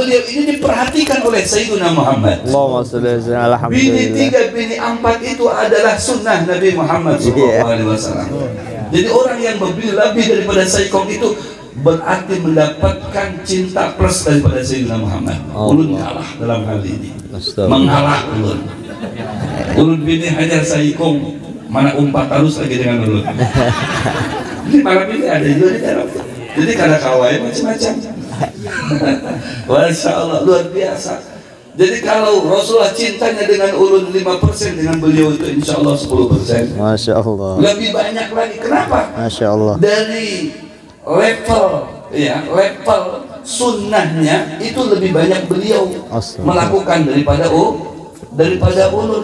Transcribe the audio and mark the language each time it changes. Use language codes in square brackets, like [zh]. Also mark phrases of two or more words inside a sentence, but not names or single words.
[id] Beliau ini diperhatikan oleh Sayyidina Muhammad. Bini 3, bini 4 itu adalah sunnah Nabi Muhammad SAW. Jadi orang yang lebih daripada Sayyidina itu berarti mendapatkan cinta plus daripada Sayyidina Muhammad. [bjn] Ulun kalah dalam hal ini, mengalah ulun. Ulun bini hajar Sayyidina mana umpat terus lagi dengan ulun. [id] Jadi malam ini ada juga di dalam. [bjn] Jadi kada kawai macam-macam. [ar] ما شاء الله, [bjn] luar biasa. [id] Jadi kalau Rasulullah cintanya dengan ulun 5%, dengan beliau itu [ar] إن شاء الله [id] 10%. [ar] Masya Allah. [id] Lebih banyak lagi. Kenapa? [ar] Masya Allah. [id] Dari level sunnahnya itu lebih banyak beliau melakukan daripada ulun.